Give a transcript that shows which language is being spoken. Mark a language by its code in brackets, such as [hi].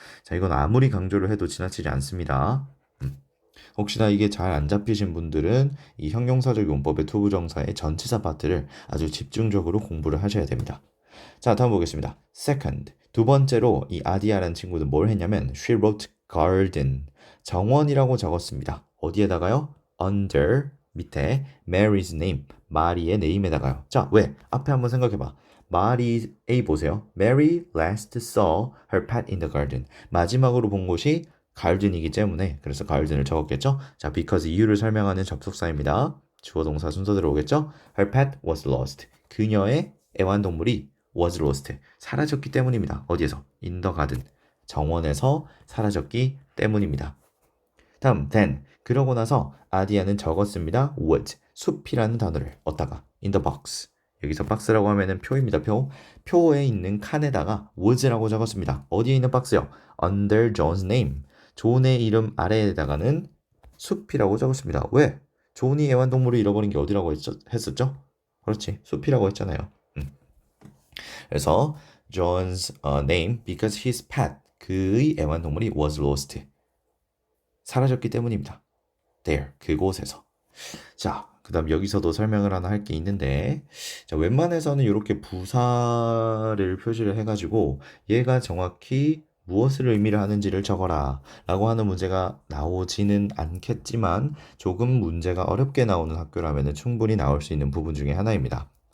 [ko] 자, 이건 아무리 강조를 해도 지나치지 않습니다. 혹시나 이게 잘 안 잡히신 분들은 이 형용사적 용법의 투부정사의 전치사 파트를 아주 집중적으로 공부를 하셔야 됩니다. 자, 다음 보겠습니다. Second, 두 번째로 이 아디아라는 친구는 뭘 했냐면 [en] She wrote garden, [ko] 정원이라고 적었습니다. 어디에다가요? Under, 밑에 Mary's name, 마리의 네임에다가요. 자, 왜? 앞에 한번 생각해봐. 마리 A 보세요. [en] Mary last saw her pet in the garden. [ko] 마지막으로 본 곳이 garden이기 때문에 그래서 garden을 적었겠죠? 자, because 이유를 설명하는 접속사입니다. 주어 동사 순서대로 오겠죠? [en] Her pet was lost. [ko] 그녀의 애완동물이 [en] was lost. [ko] 사라졌기 때문입니다. 어디에서? [en] In the garden. [ko] 정원에서 사라졌기 때문입니다. 다음, then. 그러고 나서 아디아는 적었습니다. [en] was. [ko] 숲이라는 단어를 어디다가? [en] In the box. [ko] 여기서 박스라고 하면은 표입니다. 표에 있는 칸에다가 was라고 적었습니다. 어디에 있는 박스요? [en] Under John's name. [ko] 존의 이름 아래에다가는 숲이라고 적었습니다. 왜? 존이 애완동물을 잃어버린 게 어디라고 했었죠? 그렇지. 숲이라고 했잖아요. 그래서 John's name [en] because his pet [ko] 그의 애완동물이 [en] was lost [ko] 사라졌기 때문입니다. There 그곳에서. 자, 그다음 여기서도 설명을 하나 할 게 있는데, 자, 웬만해서는 이렇게 부사를 표시를 해가지고 얘가 정확히 무엇을 의미를 하는지를 적어라 라고 하는 문제가 나오지는 않겠지만 조금 문제가 어렵게 나오는 학교라면 충분히 나올 수 있는 부분 중에 하나입니다.